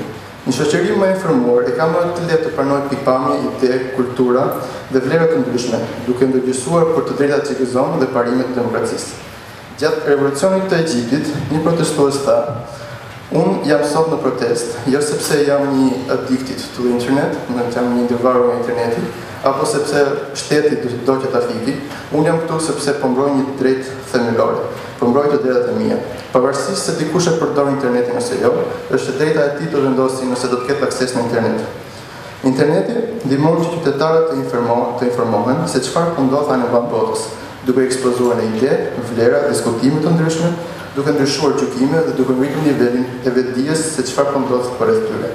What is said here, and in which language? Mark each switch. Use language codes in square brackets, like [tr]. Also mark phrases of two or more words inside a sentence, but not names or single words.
[sq] Një shoqëri më e informuar e ka më të lehtë të pranojë pikpamje, ide, kultura dhe vlera të ndryshme, duke ndërgjegjësuar për të drejtat që gëzon dhe parimet e demokracisë. Gjatë revolucionit të Egjiptit, një protestues tha: "Unë jam sot në protest, jo sepse jam një [en] addicted to the internet, [sq] jam një ndërvarur nga interneti, apo sepse shteti do që ta fiki, unë jam këtu sepse po mbroj një drejtë themelore, po mbroj të drejtat e mia. Pavarësisht se dikush e përdor internetin ose jo, është drejta e tij të vendosë nëse do të ketë akses në internet. Interneti ndihmon që qytetarët të informohen se çfarë po ndodh në anë botës, duke ekspozuar në ide, vlera, diskutime të ndryshme, duke ndryshuar gjykime dhe duke ngritur nivelin e vetdijes se çfarë po ndodh përreth tyre.